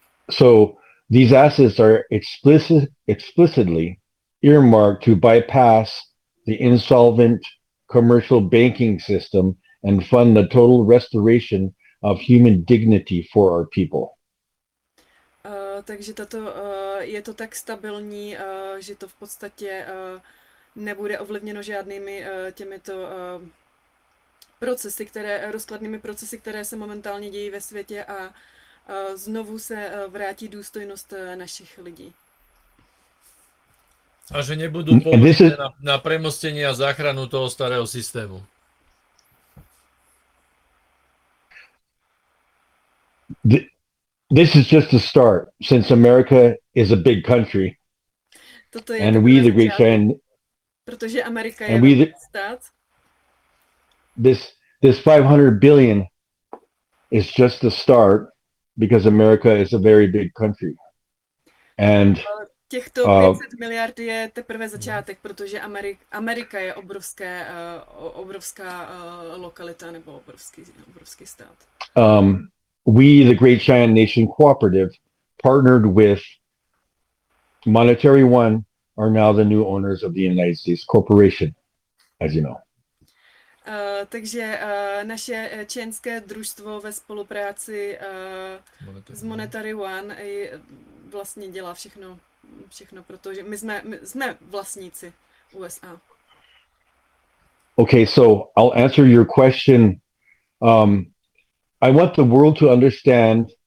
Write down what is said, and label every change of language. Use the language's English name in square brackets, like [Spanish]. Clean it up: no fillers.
[English] So these assets are explicitly earmarked to bypass the insolvent commercial banking system and fund the total restoration of human dignity for our people. [Czech] Takže tato je to tak stabilní, že to v podstatě nebude ovlivněno žádnými těmito procesy, které rozkladnými procesy, které se momentálně dějí ve světě a znovu se vrátí důstojnost našich lidí. A že nebudou použité na premostění a záchranu toho starého systému. [English] This is just a start, since America is a big country. [Czech] Toto je [English] and we the great friend. [Czech] Protože Amerika je velký stát. [English] This 500 billion is just the start, because America is a very big country. And [Czech] těchto 500 miliard je teprve začátek, protože Amerika je obrovská lokalita nebo obrovský stát. [English] We the Great Cheyenne Nation Cooperative partnered with Monetary One are now the new owners of the United States Corporation, as you know. [Czech] Takže naše čenské družstvo ve spolupráci s Monetary One vlastně dělá všechno všechno, protože my jsme vlastníci USA. [English] Okay, so I'll answer your question. I want the world to understand